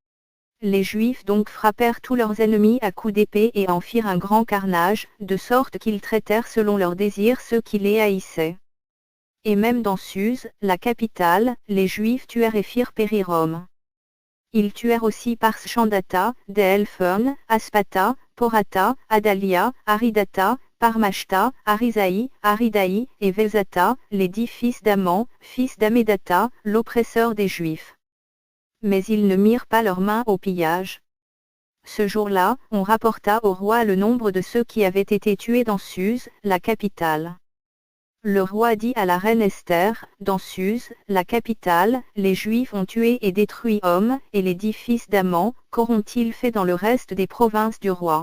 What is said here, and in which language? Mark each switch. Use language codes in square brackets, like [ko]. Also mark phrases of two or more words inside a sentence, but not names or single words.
[fr] Les Juifs donc frappèrent tous leurs ennemis à coups d'épée et en firent un grand carnage, de sorte qu'ils traitèrent selon leurs désirs ceux qui les haïssaient. Et même dans Suse, la capitale, les Juifs tuèrent et firent périr Rome. Ils tuèrent aussi Parshandata, Delphon, Aspata, Porata, Adalia, Aridata, Parmashta, Arisaï, Aridaï, et Velzata, les 10 fils d'Aman, fils d'Amédata, l'oppresseur des Juifs. Mais ils ne mirent pas leurs mains au pillage. Ce jour-là, on rapporta au roi le nombre de ceux qui avaient été tués dans Suse, la capitale. Le roi dit à la reine Esther, dans Suse, la capitale, les Juifs ont tué et détruit hommes, et les 10 fils d'Aman, qu'auront-ils fait dans le reste des provinces du roi?